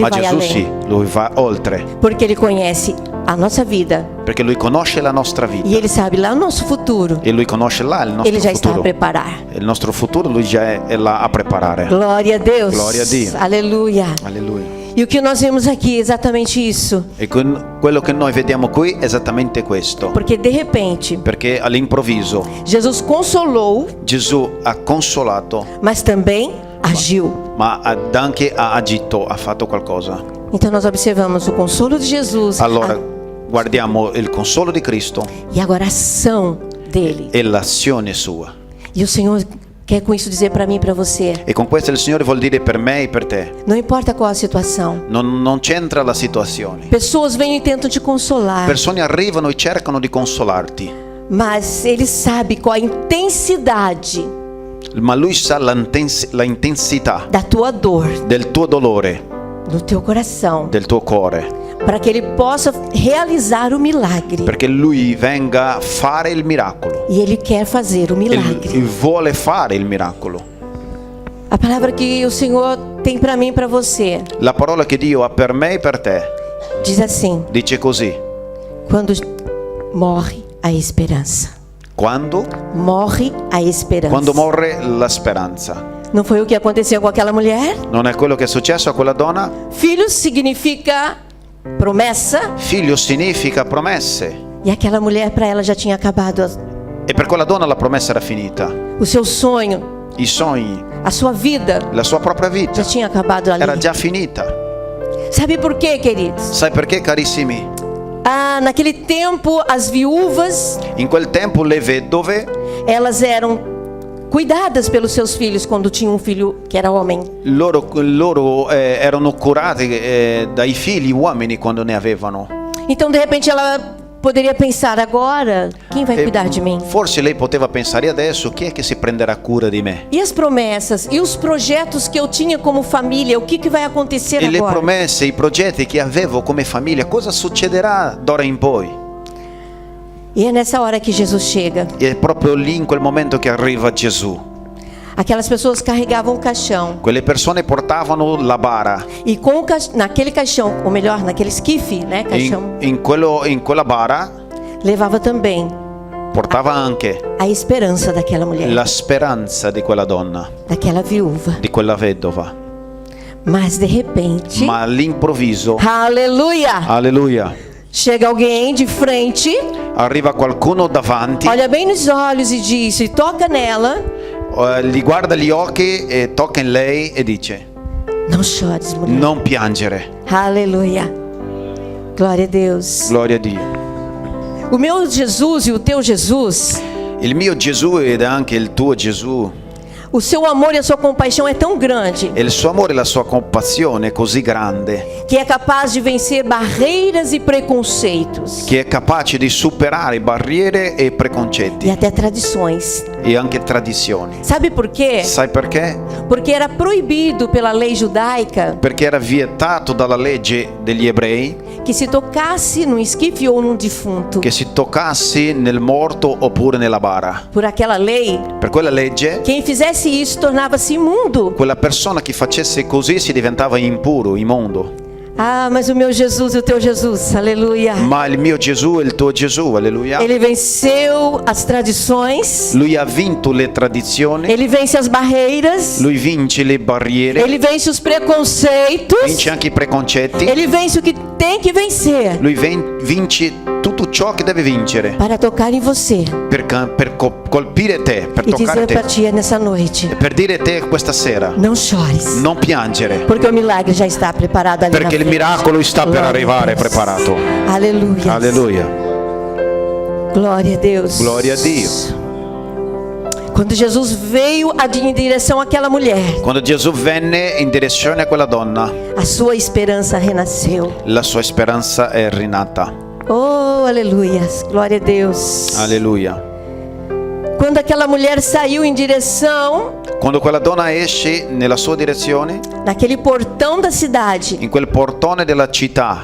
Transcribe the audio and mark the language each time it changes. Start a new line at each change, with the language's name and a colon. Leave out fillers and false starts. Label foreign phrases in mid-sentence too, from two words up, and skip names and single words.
Portuguese: Ma vai Gesù além.
Italian: sì, lui va oltre,
Portuguese: Porque ele conhece a nossa vida
Italian: perché lui conosce la nostra vita
Portuguese: e ele sabe lá o nosso futuro.
Italian: e lui conosce là il nostro
Portuguese: Ele já está a
Italian: futuro.
Portuguese: preparar.
Italian: Il nostro futuro lui già è là a preparare.
Portuguese: Glória a Deus.
Italian: Glória a Dio.
Portuguese: Aleluia.
Italian: Alleluia.
Portuguese: E o que nós vemos aqui é exatamente isso.
Italian: E quello che noi vediamo qui è esattamente questo,
Portuguese: Porque de repente,
Italian: perché all'improvviso
Portuguese: Jesus consolou,
Italian: Gesù ha consolato,
Portuguese: mas também agiu.
Italian: ma anche ha agito, ha fatto qualcosa.
Portuguese: Então nós observamos o consolo de Jesus
Italian: Allora guardiamo il consolo di Cristo
Portuguese: e agora a ação dele.
Italian: e l'azione sua.
Portuguese: E o Senhor quer com isso dizer para mim e para você,
Italian: E con questo il Signore vuol dire per me e per te.
Portuguese: não importa qual a situação.
Italian: Non c'entra la situazione.
Portuguese: Pessoas vêm e tentam te consolar,
Italian: Persone arrivano e cercano di consolarti,
Portuguese: mas ele sabe qual a intensidade
Italian: ma Lui sa la intensità
Portuguese: da tua dor
Italian: del tuo dolore,
Portuguese: no teu coração,
Italian: del tuo cuore,
Portuguese: para que ele possa realizar o milagre.
Italian: perché Lui venga a fare il miracolo.
Portuguese: E ele quer fazer o milagre.
Italian: E vuole fare il miracolo.
Portuguese: A palavra que o Senhor tem para mim e para você
Italian: La parola che Dio ha per me e per te
Portuguese: diz assim:
Italian: dice così:
Portuguese: quando morre a esperança.
Italian: quando
Portuguese: Morre a esperança.
Italian: morre la speranza.
Portuguese: Não foi o que aconteceu com aquela mulher?
Italian: Non è quello che è successo a quella donna?
Portuguese: Filho significa promessa.
Italian: Figlio significa promesse.
Portuguese: E aquela mulher, para ela, já tinha acabado
Italian: E per quella donna la promessa era finita.
Portuguese: o seu sonho,
Italian: I sogni,
Portuguese: a sua vida,
Italian: la sua propria vita
Portuguese: já tinha acabado ali.
Italian: era già finita.
Portuguese: Sabe por quê, queridos?
Italian: Sai perché, carissimi?
Portuguese: Naquele tempo, as viúvas,
Italian: In quel tempo le vedove
Portuguese: elas eram cuidadas pelos seus filhos quando tinham um filho que era homem.
Italian: loro erano curate dai figli uomini quando ne avevano.
Portuguese: Então, de repente, ela poderia pensar: agora, quem vai cuidar de mim?
Italian: Forse lei poteva pensare adesso: chi è che si prenderà cura di me?
Portuguese: E as promessas? E os projetos que eu tinha como família? O que vai acontecer
Italian: E le
Portuguese: agora?
Italian: promesse, i progetti che avevo come famiglia, cosa succederà d'ora in poi?
Portuguese: E é nessa hora que Jesus chega.
Italian: E è proprio lì, in quel momento, che arriva Gesù.
Portuguese: Aquelas pessoas carregavam o caixão.
Italian: Quelle persone portavano la bara.
Portuguese: E com naquele caixão, ou melhor, naquele esquife, né, caixão,
Italian: In quella bara
Portuguese: levava também
Italian: portava anche
Portuguese: a esperança daquela mulher,
Italian: la speranza di quella donna,
Portuguese: daquela viúva.
Italian: di quella vedova.
Portuguese: Mas de repente,
Italian: Ma all'improvviso,
Portuguese: aleluia,
Italian: alleluia,
Portuguese: chega alguém de frente,
Italian: arriva qualcuno davanti,
Portuguese: olha bem nos olhos e diz, e toca nela:
Italian: gli guarda gli occhi e tocca in lei e dice:
Portuguese: não chores, mulher.
Italian: non piangere.
Portuguese: Aleluia. Glória a Deus.
Italian: Gloria a Dio.
Portuguese: O meu Jesus e o teu Jesus,
Italian: Il mio Gesù ed anche il tuo Gesù,
Portuguese: o seu amor e a sua compaixão é tão grande
Italian: e il suo amore e la sua compassione è così grande
Portuguese: que é capaz de vencer barreiras e preconceitos
Italian: che è capace di superare barriere e e preconcetti
Portuguese: até tradições.
Italian: e anche tradizioni.
Portuguese: Sabe por quê?
Italian: Sai perché?
Portuguese: Porque era proibido pela lei judaica
Italian: Perché era vietato dalla legge degli ebrei
Portuguese: que se tocasse num esquife ou num defunto.
Italian: che si toccassi nel morto oppure nella bara.
Portuguese: Por aquela lei,
Italian: Per quella legge,
Portuguese: quem fizesse isso tornava-se imundo.
Italian: quella persona che facesse così si diventava impuro, immondo.
Portuguese: Ah, mas o meu Jesus e o teu Jesus, aleluia.
Italian: Ma il mio Gesù e il tuo Gesù, alleluia,
Portuguese: Ele venceu as tradições,
Italian: lui ha vinto le tradizioni,
Portuguese: ele vence as barreiras,
Italian: lui vince le barriere,
Portuguese: ele vence os preconceitos,
Italian: vince anche i preconcetti,
Portuguese: ele vence o que tem que vencer
Italian: lui vince tutto ciò che deve vincere
Portuguese: para tocar em você
Italian: per colpire te, per
Portuguese: e
Italian: toccare
Portuguese: dizer para
Italian: te,
Portuguese: ti nessa noite:
Italian: e per dire a te questa sera:
Portuguese: não chores,
Italian: non piangere,
Portuguese: porque o milagre já está preparado ali na
Italian: perché il
Portuguese: frente.
Italian: miracolo sta per
Portuguese: Glória a
Italian: arrivare,
Portuguese: Deus.
Italian: preparato.
Portuguese: Aleluia.
Italian: Alleluia.
Portuguese: Glória a Deus.
Italian: Glória a Dio.
Portuguese: Quando Jesus veio em direção àquela mulher,
Italian: Quando Gesù venne in direzione a quella donna,
Portuguese: a sua esperança renasceu.
Italian: la sua speranza è rinata.
Portuguese: Oh, aleluia. Glória a Deus.
Italian: Alleluia.
Portuguese: Quando aquela mulher saiu em direção
Italian: Quando quella donna esce nella sua direzione,
Portuguese: naquele portão da cidade,
Italian: in quel portone della città,